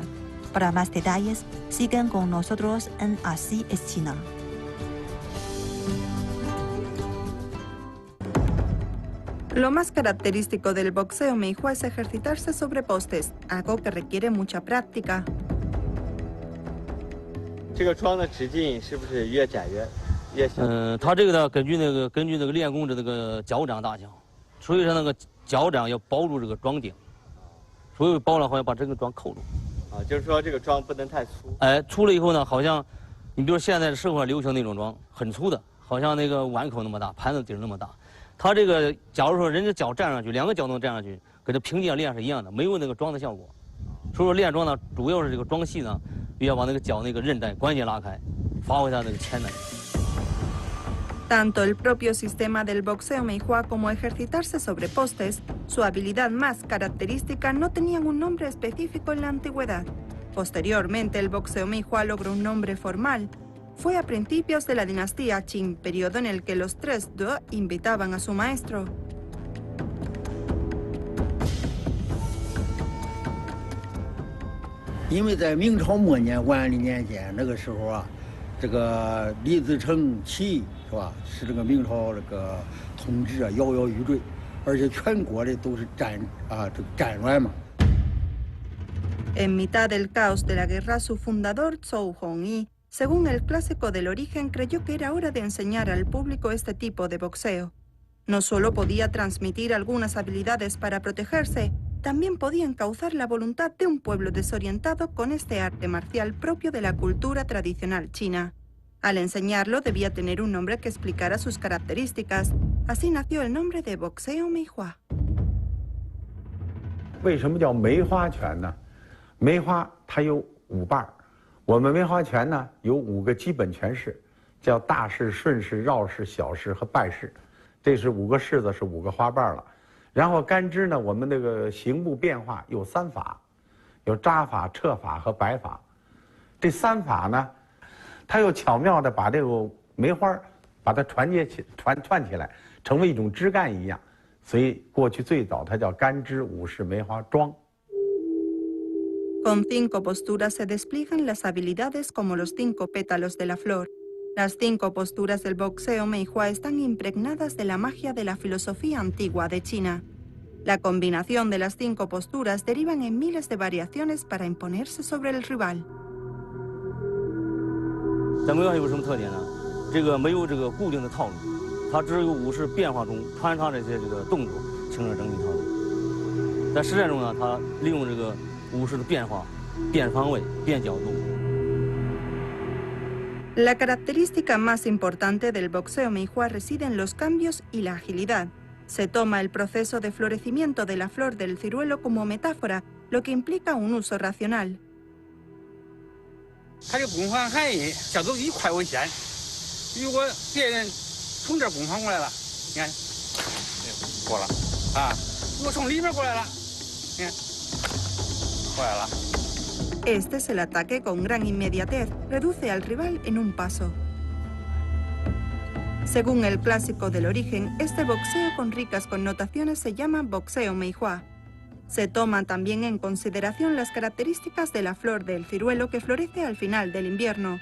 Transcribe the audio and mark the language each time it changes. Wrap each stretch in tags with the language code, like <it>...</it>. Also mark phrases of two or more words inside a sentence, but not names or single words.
<es>Para más detalles, sigan con nosotros en Así es China. Lo más característico del boxeo meihua es ejercitarse sobre postes, algo que requiere mucha práctica.</es> <zh>这个桩的直径是不是越窄越小？它这个呢，根据那个练功的那个脚掌大小，所以说那个脚掌要包住这个桩顶，所以包了后要把这个桩扣住。啊，就是说这个桩不能太粗。哎，粗了以后呢，好像你比如现在社会流行那种桩，很粗的，好像那个碗口那么大，盘子底儿那么大。它这个假如说人家脚站上去，两个脚能站上去，跟这平地上练是一样的，没有那个桩的效果。所以说练桩呢，主要是这个桩细呢，要把那个脚那个韧带关节拉开，发挥它那个潜能。</zh> <es>Tanto el propio sistema del boxeo meihua como ejercitarse sobre postes, su habilidad más característica, no tenían un nombre específico en la antigüedad. Posteriormente, el boxeo meihua logró un nombre formal. Fue a principios de la dinastía Qing, periodo en el que los tres De invitaban a su maestro. Porque en</es> <zh>明朝末年万历年间那个时候啊，这个李自成起义是吧？使这个明朝这个统治啊摇摇欲坠，而且全国的都是战乱嘛。</zh> <es>En mitad del caos de la guerra, su fundador Zhou Hongyi, según el clásico del origen, creyó que era hora de enseñar al público este tipo de boxeo. No solo podía transmitir algunas habilidades para protegerse, también podía encauzar la voluntad de un pueblo desorientado con este arte marcial propio de la cultura tradicional china. Al enseñarlo debía tener un nombre que explicara sus características. Así nació el nombre de boxeo meihua.</es> <zh>为什么叫梅花拳呢？梅花它有5瓣儿，我们梅花拳呢有5个基本拳式，叫大式、顺式、绕式、小式和拜式。这是5个式子，是5个花瓣了。然后杆枝呢，我们那个形部变化有3法，有扎法、撤法和摆法。这3法呢，它又巧妙地把这个梅花把它串起来，成为一种枝干一样。所以过去最早它叫杆枝武士梅花桩。</zh> <es>Con 5 posturas se despliegan las habilidades como los 5 pétalos de la flor. Las 5 posturas del boxeo meihua están impregnadas de la magia de la filosofía antigua de China. La combinación de las 5 posturas derivan en miles de variaciones para imponerse sobre el rival.</es> <zh>在梅花有什么特点呢？这个没有这个固定的套路，它只有武士变化中穿插这些这个动作，形成整体套路。在实战中呢，它利用这个武士的变化、变方位、变角度。</zh> <es>La característica más importante del boxeo meihua reside en los cambios y la agilidad. Se toma el proceso de florecimiento de la flor del ciruelo como metáfora, lo que implica un uso racional.</es> <zh>它这攻防含义叫做以快为先。如果别人从这儿攻防过来了，你看，过了啊；如果从里面过来了，你看，过来了。</zh> <es>Este es el ataque con gran inmediatez, reduce al rival en un paso. Según el clásico del origen, este boxeo con ricas connotaciones se llama boxeo meihua. Se toman también en consideración las características de la flor del ciruelo que florece al final del invierno.</es>